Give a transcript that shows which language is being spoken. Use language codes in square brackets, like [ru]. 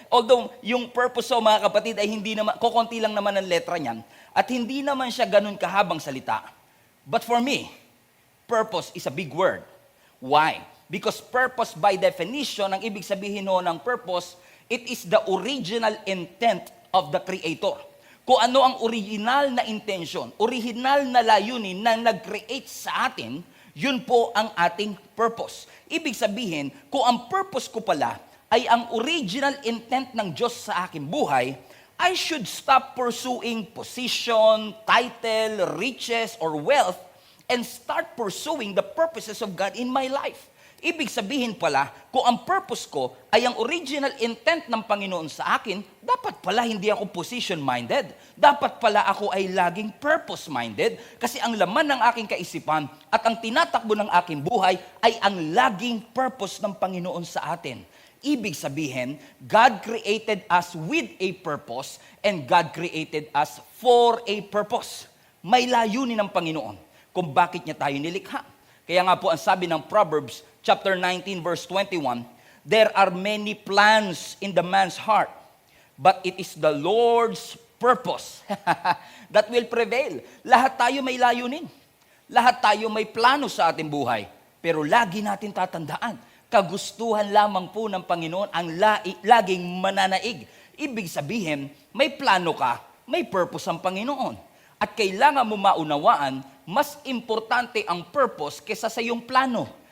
[tl] Although, yung purpose so mga kapatid ay hindi naman, kukunti lang naman ang letra niyan, at hindi naman siya ganun kahabang salita. [en] But for me, purpose is a big word. Why? Because purpose by definition, [tl] ang ibig sabihin ho ng purpose, [en] it is the original intent of the Creator. [tl] Kung ano ang original na intention, original na layunin na nag-create sa atin, yun po ang ating purpose. Ibig sabihin, kung ang purpose ko pala ay ang original intent ng Diyos sa aking buhay, [en] I should stop pursuing position, title, riches, or wealth and start pursuing the purposes of God in my life. [tl] Ibig sabihin pala, kung ang purpose ko ay ang original intent ng Panginoon sa akin, dapat pala hindi ako position-minded. Dapat pala ako ay laging purpose-minded kasi ang laman ng aking kaisipan at ang tinatakbo ng aking buhay ay ang laging purpose ng Panginoon sa atin. [en] Ibig sabihin, God created us with a purpose and God created us for a purpose. [tl] May layunin ng Panginoon kung bakit niya tayo nilikha. Kaya nga po ang sabi ng [en] Proverbs chapter 19 verse 21, there are many plans in the man's heart, but it is the Lord's purpose that will prevail. [tl] Lahat tayo may layunin. Lahat tayo may plano sa ating buhay. Pero lagi natin tatandaan, kagustuhan lamang po ng Panginoon ang laging mananaig. Ibig sabihin, may plano ka, may purpose ang Panginoon. At kailangan mo maunawaan, mas importante ang purpose kesa sa iyong plano.